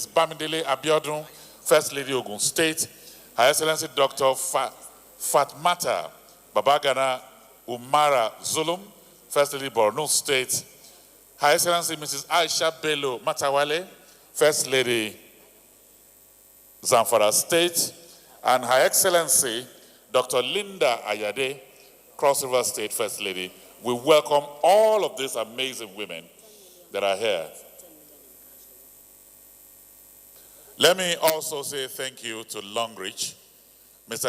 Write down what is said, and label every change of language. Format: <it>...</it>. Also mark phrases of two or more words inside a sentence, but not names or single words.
<en>Bamidele Abiodun, First Lady Ogun State, Her Excellency Dr. Fatmata Babagana Umara Zulum, First Lady Borno State, Her Excellency Mrs. Aisha Bello Matawale, First Lady Zamfara State, and Her Excellency Dr. Linda Ayade, Cross River State First Lady. We welcome all of these amazing women that are here. Let me also say thank you to Longreach, Mr.</en>